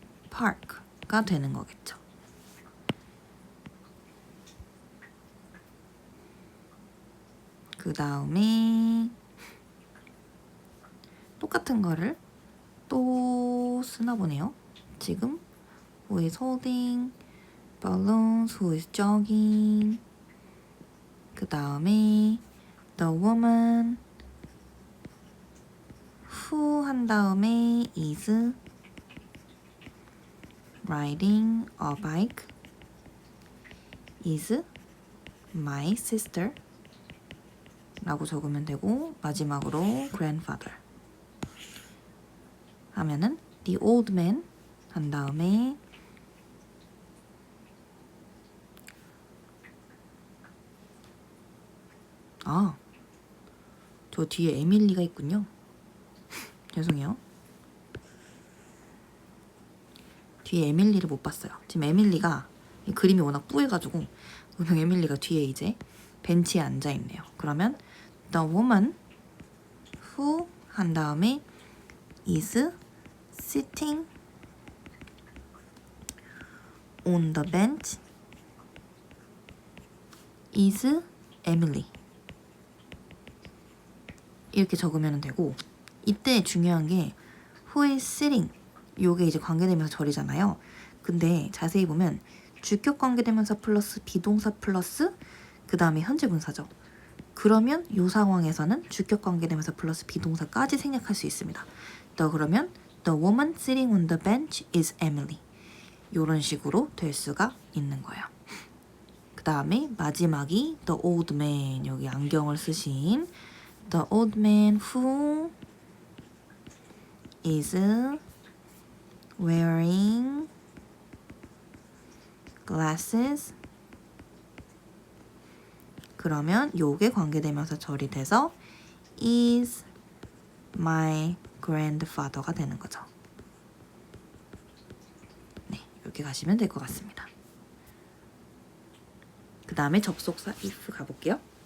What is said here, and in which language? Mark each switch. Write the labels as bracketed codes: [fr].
[ko] Park가 되는 거겠죠. 그 다음에 똑같은 거를 또 쓰나 보네요. [en] 지금 who is holding balloons, who is jogging. [ko] 그 다음에 [en] the woman who [ko] 한 다음에 is [en] riding a bike is my sister [ko] 라고 적으면 되고, 마지막으로 grandfather 하면은 the old man 한 다음에 저 뒤에 에밀리가 있군요. 죄송해요. 뒤에 에밀리를 못 봤어요. 지금 에밀리가 이 그림이 워낙 뿌해가지고 분명 에밀리가 뒤에 이제 벤치에 앉아있네요. [en] 그러면 the woman who [ko] 한 다음에 [en] is sitting on the bench is Emily. [ko] 이렇게 적으면 되고, 이때 중요한 게 who is sitting, 요게 이제 관계대명사 절이잖아요. 근데 자세히 보면 주격 관계대명사 플러스 비동사 플러스 그 다음에 현재 분사죠. 그러면 요 상황에서는 주격 관계대명사 플러스 비동사까지 생략할 수 있습니다. [en] 그러면 the woman sitting on the bench is Emily. [ko] 요런 식으로 될 수가 있는 거예요. 그 다음에 마지막이 [en] the old man, [ko] 여기 안경을 쓰신 [en] the old man who is wearing glasses. [ko] 그러면 요게 관계대명사 절이 돼서 is my grandfather가 되는 거죠. 네, 이렇게 가시면 될 것 같습니다. 그 다음에 접속사 if 가볼게요.